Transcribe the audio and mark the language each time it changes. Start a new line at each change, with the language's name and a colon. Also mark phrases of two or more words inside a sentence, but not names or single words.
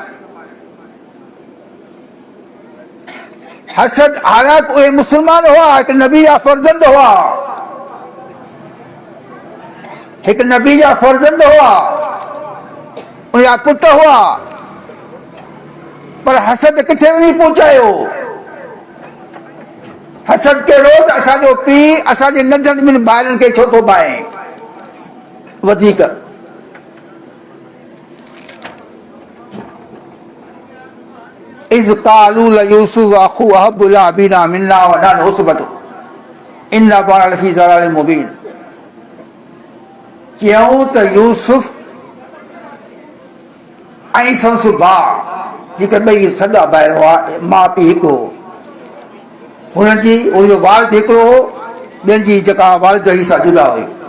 Sindhi: हसद, हालांकि उहे मुस्लमान हुआ, हिकु नबी जा फर्ज़ंद हुआ, हिकु नबी जा फर्ज़ंद हुआ, उनजा पुट हुआ, पर हसद किथे वञी पहुचायो? हसद कहिड़ो त असांजो पीउ असांजे नंढनि ॿिनि ॿारनि खे छो थो पाए वधीक।
Arabic: إذ قالوا ليوسف وأخوه أحب إلى أبينا منا ونحن عصبة إن أبانا لفي ضلال مبين.
Sindhi: चयूं त यूसुफ ऐं संसु भाउ जेके ॿई सॻा भाइर हुआ, माउ पीउ हिकु हो, हुननि जी उनजो वालिद हिकिड़ो हो, ॿियनि जी जेका वालिद सां जुदा हुई।